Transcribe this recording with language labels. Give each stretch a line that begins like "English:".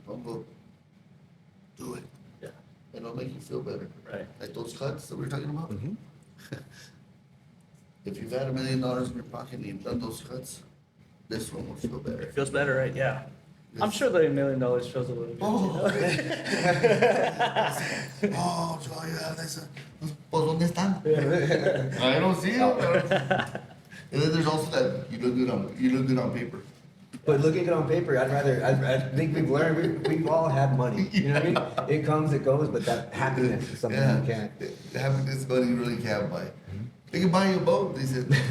English: Don't go. Do it. Yeah. And it'll make you feel better. Right. Like those cuts that we were talking about. Mm-hmm. If you've had $1 million in your pocket and you've done those cuts, this one will feel better. It feels better, right? Yeah. I'm sure the $1 million feels a little bit. Oh, oh, Joe, yeah, that's a,
Spanish: pues, ¿dónde están?
English: I don't see them. And then there's also that you look good on paper. But looking at it on paper, I think we've learned, we've all had money. You know what I mean? It comes, it goes, but that happiness is something you can't. Happiness money you really can't buy. They can buy you a boat, they said.